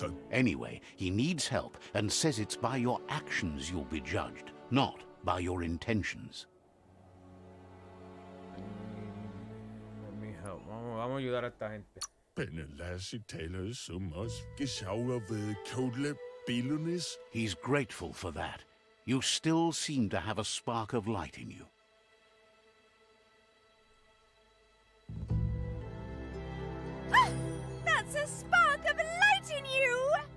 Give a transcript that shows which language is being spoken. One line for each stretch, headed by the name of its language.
English: Anyway, he needs help and says it's by your actions you'll be judged, not by your intentions. Let me help.
Spanish: Vamos a ayudar a esta gente.
English: He's grateful for that. You still seem to have a spark of light in you. That's a spark of light in you!